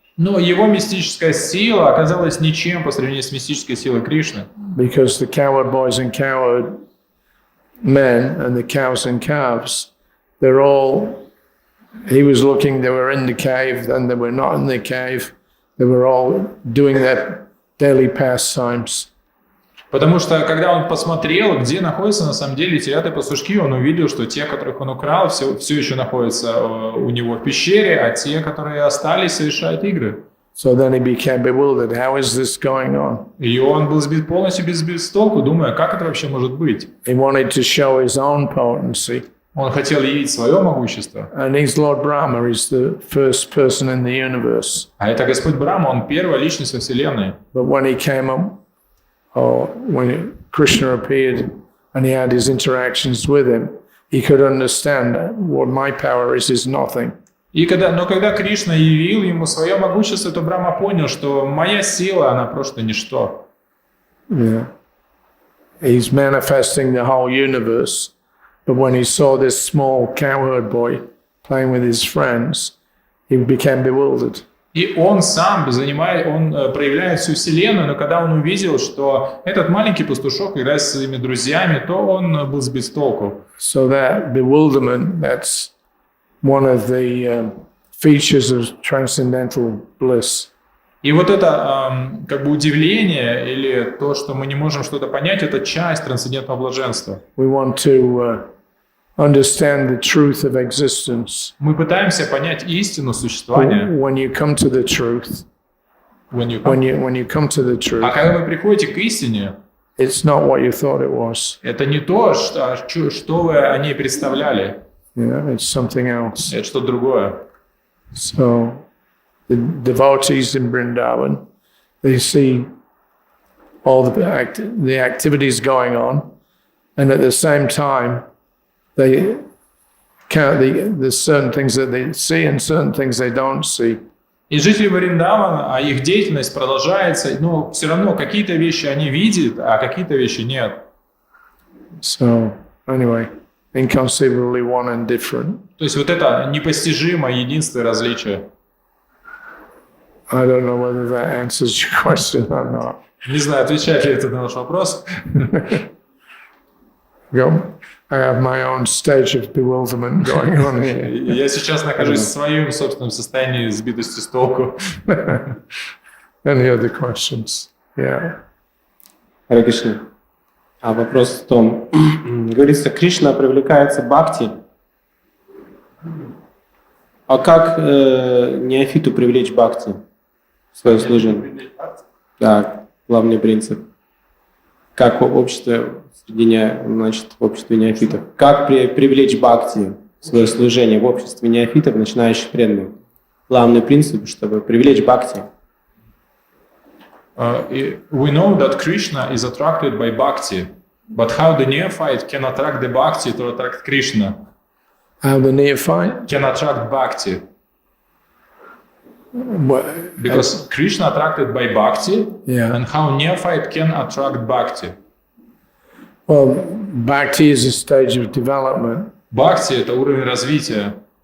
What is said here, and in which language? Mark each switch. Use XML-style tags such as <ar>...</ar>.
<ru>Но его мистическая сила оказалась ничем по сравнению с мистической силой Кришны.</ru> <en>Because the coward boys and coward men and the cows and calves, they're all, he was looking, they were in the cave, then they were not in the cave. They were all doing their daily pastimes.</en> <ru>Потому что, когда он посмотрел, где находятся на самом деле телята и пастушки, он увидел, что те, которых он украл, все еще находятся у него в пещере, а те, которые остались, совершают игры.</ru> <en>So then he became bewildered. How is this going on?</en> <ru>И он был сбит полностью без толку, думая, как это вообще может быть.</ru> <en>He wanted to show his own potency.</en> <ru>Он хотел явить свое могущество.</ru> <en>And he's Lord Brahma. He's the first person in the universe.</en> <ru>А это Господь Брахма, он первая личность во Вселенной.</ru> <en>But when he came up, or when Krishna appeared and he had his interactions with him, he could understand that what my power is nothing.</en> <ru>Но когда Кришна явил ему свое могущество, то Брахма понял, что моя сила, она просто ничто.</ru> <en>Yeah. He's manifesting the whole universe. But when he saw this small cowherd boy playing with his friends, he became bewildered.</en> <ru>И он сам проявляет всю Вселенную, но когда он увидел, что этот маленький пастушок играет со своими друзьями, то он был сбит с толку.</ru> <en>So that bewilderment, that's one of the features of transcendental bliss.</en> <ru>И вот это как бы удивление или то, что мы не можем что-то понять, это часть трансцендентного блаженства.</ru> <en>We want to understand the truth of existence.</en> <ru>Мы пытаемся понять истину существования.</ru> <en>When you come to the truth, when you come to the truth,</en> <ru>а когда вы приходите к истине,</ru> <en>it's not what you thought it was.</en> <ru>Это не то, что вы о ней представляли.</ru> <en>Yeah, it's something else.</en> <ru>Это что-то другое.</ru> <en>So the devotees in Vrindavan, they see all the activities going on, and at the same time, they count there's certain things that they see and certain things they don't see.</en> <ru>И жители Вриндавана, их деятельность продолжается, но все равно какие-то вещи они видят, а какие-то вещи нет.</ru> <en>So anyway, inconceivably one and different.</en> <ru>То есть вот это непостижимое единство и различие.</ru> <en>I don't know whether that answers your question or not.</en> <ru>Не знаю, отвечает ли это на ваш вопрос.</ru> <en>I have my own stage of bewilderment going on here.</en> <ru>Я сейчас нахожусь в своем собственном состоянии сбитости с толку.</ru> <en>Any other questions? Yeah.</en> <ru>Хари Кришна. А вопрос в том, говорится, Кришна привлекается бхакти. А как неофиту привлечь бхакти в свое служение? Да, главный принцип. Как общество в обществе неофитов. Как привлечь бхакти в свое служение в обществе неофитов, начинающих преданных? Главный принцип, чтобы привлечь бхакти.</ru> <en>We know that Krishna is attracted by bhakti, but how the neophyte can attract the bhakti to attract Krishna? How the neophyte Can attract bhakti. Because Krishna attracted by bhakti, Yeah. and how neophyte can attract bhakti. Well, bhakti is a stage of development.</en> <ru>Бхакти — это уровень развития.</ru>